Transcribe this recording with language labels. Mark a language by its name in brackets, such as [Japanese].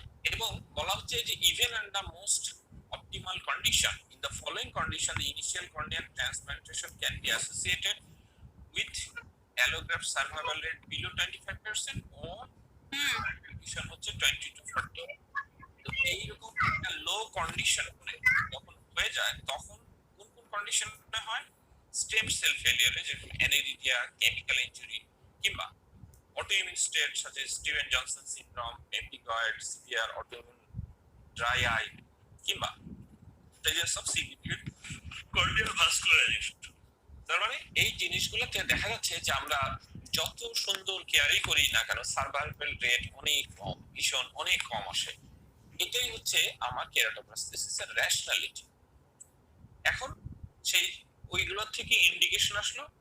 [Bangla] এবং বলা হচ্ছে যে [English] even under most optimal condition, in the following condition the initial corneal transplantation can be associated with allograft survival rate below 25% or [Bangla] condition হচ্ছে [English] 20 to 40। [Bangla] তো এইরকম একটা লো কন্ডিশন যখন হয়ে যায় তখন কোন কোন কন্ডিশনে হয়? [English] stem cell ফেলিয়ারে, [Bangla] যেরকম [English] Aniridia, chemical injury, কিংবা autoimmune states such as Steven-Johnson syndrome, pemphigoid, severe autoimmune dry eye, কিংবা presence of significant corneal vascularization। [Bangla] তার মানে এই জিনিসগুলোতে দেখা যাচ্ছে যে আমরা যত সুন্দর কেয়ারই করি না কেন সার্ভাইভাল রেট অনেক কম, ভীষণ অনেক কম আসে। এটাই হচ্ছে আমার কেরাটোপ্লাস্টিসিসের রেশনালিটি। এখন সেই ওইগুলো থেকে ইন্ডিকেশন আসলো।